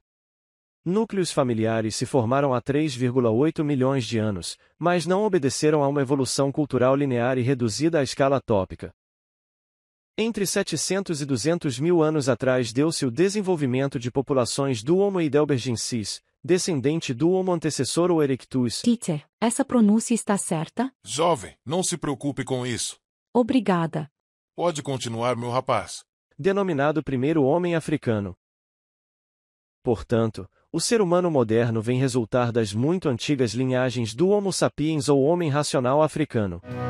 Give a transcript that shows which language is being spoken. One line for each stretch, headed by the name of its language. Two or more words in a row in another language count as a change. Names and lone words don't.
Portuguese: Núcleos familiares se formaram há 3,8 milhões de anos, mas não obedeceram a uma evolução cultural linear e reduzida à escala tópica. Entre 700 e 200 mil anos atrás deu-se o desenvolvimento de populações do Homo heidelbergensis, descendente do Homo antecessor ou erectus. Teacher, essa pronúncia está certa? Jovem, não se preocupe com isso. Obrigada. Pode continuar, meu rapaz. Denominado primeiro homem africano. Portanto, o ser humano moderno vem resultar das muito antigas linhagens do Homo sapiens ou homem racional africano.